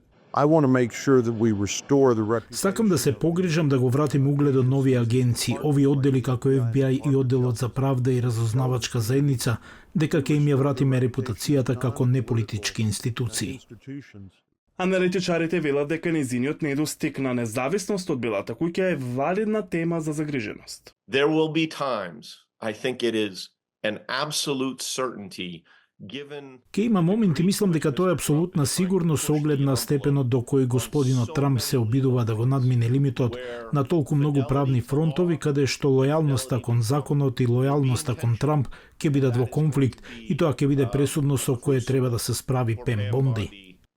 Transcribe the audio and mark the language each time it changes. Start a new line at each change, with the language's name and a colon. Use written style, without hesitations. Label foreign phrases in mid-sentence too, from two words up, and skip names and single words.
Macedonian: Сакам да се погрижам да го вратим угледот на овие агенции, овие оддели како FBI и одделот за правда и разузнавачка заедница, дека ќе им ја вратиме репутацијата како неполитички институции. Аналитичарите велат дека незиниот недостиг на независност од Белата куќа е валидна тема за загриженост.
English: There will be times, I think it is an absolute certainty.
Macedonian: Ке има моменти, мислам дека тоа е апсолутна сигурност со оглед на степенот до кој господинот Трамп се обидува да го надмине лимитот на толку многу правни фронтови, каде што лојалноста кон законот и лојалноста кон Трамп ќе бидат во конфликт и тоа ќе биде пресудно со кое треба да се справи Пем Бонди.